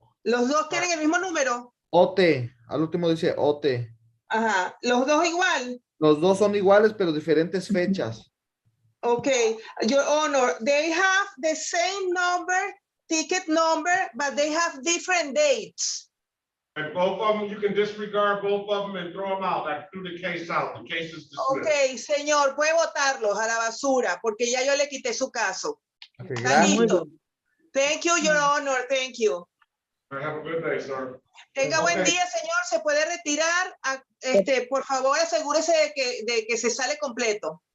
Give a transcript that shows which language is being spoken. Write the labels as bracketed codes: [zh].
[es] Los dos tienen el mismo número. OT. Al último dice OT. Ajá. Los dos igual. Los dos son iguales, pero diferentes fechas. [en] Okay, Your Honor, they have the same ticket number, but they have different dates. And both of them, you can disregard both of them and throw them out. I threw the case out. The case is dismissed. [es] Okay, señor, puede botarlos a la basura porque ya yo le quité su caso. [en] Okay, [es] Está listo. [en] Thank you, Your Honor. Thank you. Have a good day, sir. [es] Tenga buen día, señor. Se puede retirar. Por favor, asegúrese de que se sale completo.